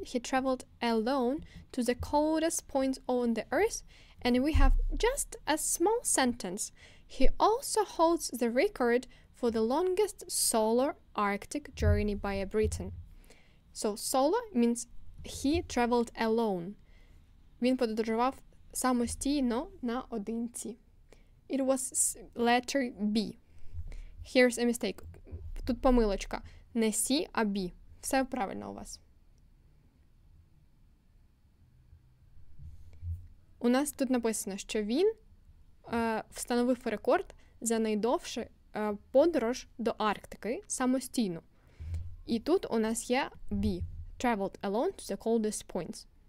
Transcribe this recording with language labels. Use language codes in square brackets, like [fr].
[en] He traveled alone to the coldest point on the earth, and we have just a small sentence. He also holds the record for the longest solo Arctic journey by a Briton. So solo means he traveled alone. [uk] Він подорожував самостійно наодинці. [en] It was letter B. Here's a mistake. [uk] Тут помилочка. Не C, а B. Все правильно у вас. У нас тут написано, що він встановив рекорд за найдовшу подорож до Арктики самостійно. І тут у нас є B. [en] Traveled alone to the coldest points.